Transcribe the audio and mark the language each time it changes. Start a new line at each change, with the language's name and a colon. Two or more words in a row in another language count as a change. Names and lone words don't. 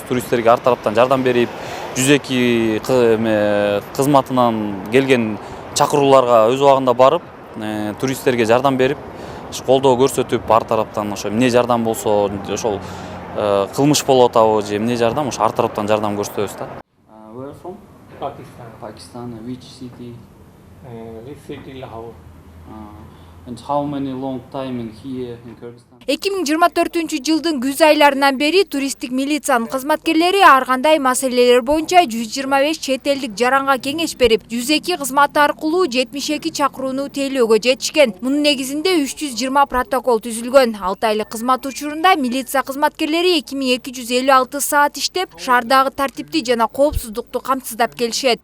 Kyrgyz: Туристтерге ар тараптан жардам берип, 102 кызматынан келген чакырууларга өз убагында барып, туристтерге жардам берип, колдоо көрсөтүп, ар тараптан ошо эмне жардам болсо, ошол кылмыш болуп атабы же эмне жардам, ошо ар тараптан жардам көрсөтөбүз да.
English: Where from? Pakistan. Pakistan. Which city? Which city Lahore? And how many long time in here in Kyrgyzstan?
Kyrgyz: 2024-жылдын күз айларынан бери туристтик милициянын кызматкерлери ар кандай маселелер боюнча 125 чет элдик жаранга кеңеш берип, 102 кызматы аркылуу 72 чакырууну тейлөөгө жетишкен. Мунун негизинде 320 протокол түзүлгөн. 6 айлык кызмат учурунда милиция кызматкерлери 2256 саат иштеп, шаардагы тартипти жана коопсуздукту камсыздап келишет.